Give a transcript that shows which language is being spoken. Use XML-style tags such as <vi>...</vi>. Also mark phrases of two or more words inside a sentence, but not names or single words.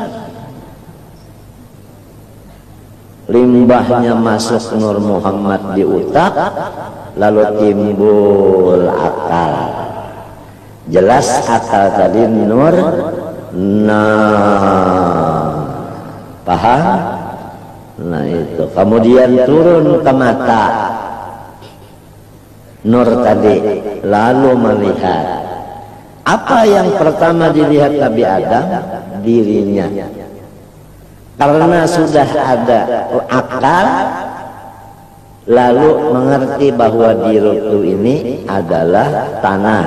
<id>Limbahnya masuk Nur Muhammad di utak, lalu timbul akal. Jelas akal tadi nur, paham? Nah itu kemudian turun ke mata, nur tadi, lalu melihat. Apa yang pertama dilihat Nabi Adam? Dirinya. Karena sudah ada akal, lalu mengerti bahwa diri itu ini adalah tanah.</id>